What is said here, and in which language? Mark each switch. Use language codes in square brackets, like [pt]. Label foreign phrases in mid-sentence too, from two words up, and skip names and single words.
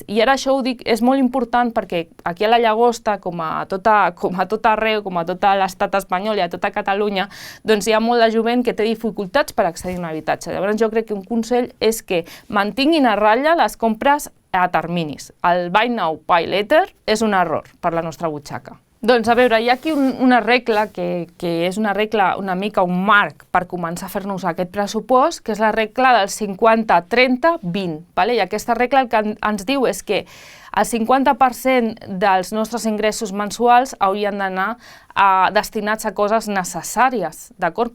[ca] I ara això ho dic, és molt important perquè aquí a la Llagosta, com a tot arreu, com a tot l'estat espanyol i a tota Catalunya, doncs hi ha molt de jovent que té dificultats per accedir a un habitatge. Llavors jo crec que un consell és que mantinguin a ratlla les compres a terminis. El [en] buy now, pay later [ca] és un error per la nostra butxaca. Doncs a veure, hi ha aquí una regla que és una regla una mica un marc per començar a fer-nos aquest pressupost, que és la regla del 50-30-20. I aquesta regla el que ens diu és que el 50% dels nostres ingressos mensuals haurien d'anar destinats a coses necessàries, d'acord?